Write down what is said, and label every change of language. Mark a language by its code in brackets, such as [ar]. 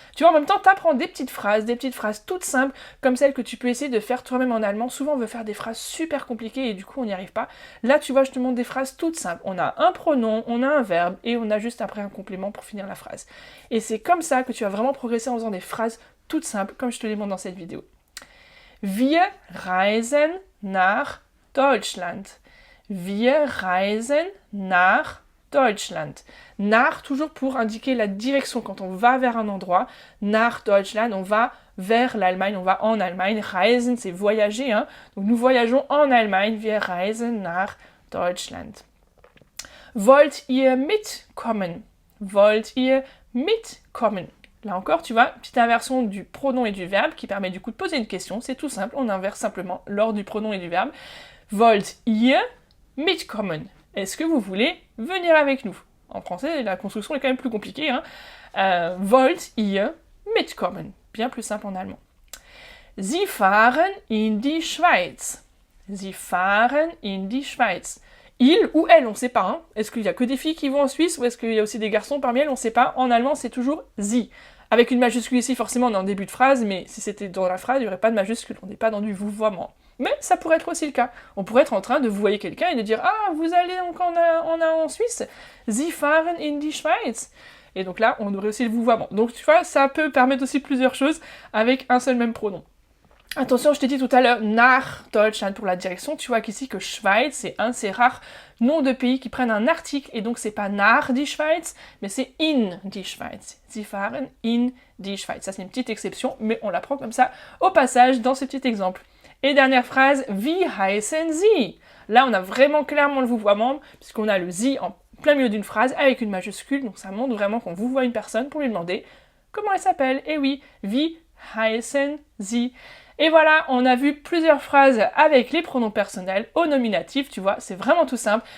[fr] Tu vois, en même temps, tu apprends des petites phrases toutes simples, comme celles que tu peux essayer de faire toi-même en allemand. Souvent, on veut faire des phrases super compliquées et du coup, on n'y arrive pas. Là, tu vois, je te montre des phrases toutes simples. On a un pronom, on a un verbe et on a juste après un complément pour finir la phrase. Et c'est comme ça que tu vas vraiment progresser en faisant des phrases toutes simples, comme je te les montre dans cette vidéo. [de] Wir reisen nach Deutschland. Wir reisen nach Deutschland. [fr] Nach, toujours pour indiquer la direction quand on va vers un endroit. Nach Deutschland, on va vers l'Allemagne, on va en Allemagne. Reisen, c'est voyager, hein. Donc nous voyageons en Allemagne. [de] Wir reisen nach Deutschland. Wollt ihr mitkommen? Wollt ihr mitkommen? [fr] Là encore, tu vois, petite inversion du pronom et du verbe qui permet du coup de poser une question. C'est tout simple, on inverse simplement l'ordre du pronom et du verbe. [de] Wollt ihr mitkommen? [fr] Est-ce que vous voulez venir avec nous? En français, la construction est quand même plus compliquée. Hein. [de] Wollt ihr mitkommen? [fr] Bien plus simple en allemand. [de] Sie fahren in die Schweiz. Sie fahren in die Schweiz. [fr] Il ou elle, on ne sait pas. Hein. Est-ce qu'il n'y a que des filles qui vont en Suisse ou est-ce qu'il y a aussi des garçons parmi elles? On ne sait pas. En allemand, c'est toujours sie. Avec une majuscule ici, forcément, on est en début de phrase, mais si c'était dans la phrase, il n'y aurait pas de majuscule. On n'est pas dans du vouvoiement. Mais ça pourrait être aussi le cas. On pourrait être en train de vouvoyer quelqu'un et de dire « Ah, vous allez donc en Suisse? [de] Sie fahren in die Schweiz ». [fr] Et donc là, on aurait aussi le vouvoiement. Donc tu vois, ça peut permettre aussi plusieurs choses avec un seul même pronom. Attention, je t'ai dit tout à l'heure, nach Deutschland pour la direction. Tu vois qu'ici que Schweiz, c'est un de ces rares noms de pays qui prennent un article. Et donc, c'est pas [de] nach die Schweiz, [fr] mais c'est [de] in die Schweiz. Sie fahren in die Schweiz. [fr] Ça, c'est une petite exception, mais on l'apprend comme ça au passage dans ce petit exemple. Et dernière phrase, [de] wie heißen Sie? [fr] Là, on a vraiment clairement le vouvoiement, puisqu'on a le Sie en plein milieu d'une phrase avec une majuscule. Donc, ça montre vraiment qu'on vouvoie une personne pour lui demander comment elle s'appelle. Et oui, [de] wie heißen Sie? [fr] Et voilà, on a vu plusieurs phrases avec les pronoms personnels au nominatif, tu vois, c'est vraiment tout simple.